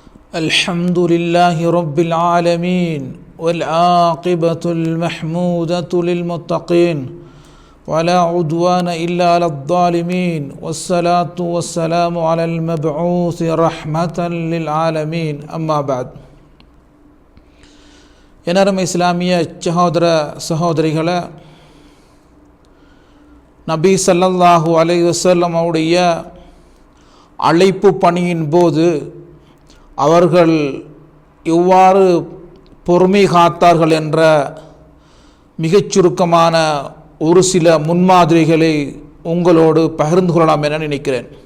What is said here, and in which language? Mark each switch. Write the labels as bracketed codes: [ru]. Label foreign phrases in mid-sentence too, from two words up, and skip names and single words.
[ar] الحمد لله رب العالمين والعاقبة المحمودة للمتقين ولا عدوان إلا على الظالمين والصلاة والسلام على المبعوث رحمة للعالمين أما بعد [ta] எனரமை இஸ்லாமிய சகோதர சகோதரிகளே, நபி [ar] صلى الله عليه وسلم [ta] அவருடைய அழைப்பு பணியின் போது அவர்கள் எவ்வாறு பொறுமை காத்தார்கள் என்ற மிகச் சுருக்கமான ஒரு சில முன்மாதிரிகளை உங்களோடு பகிர்ந்து கொள்ளலாம் என நினைக்கிறேன்.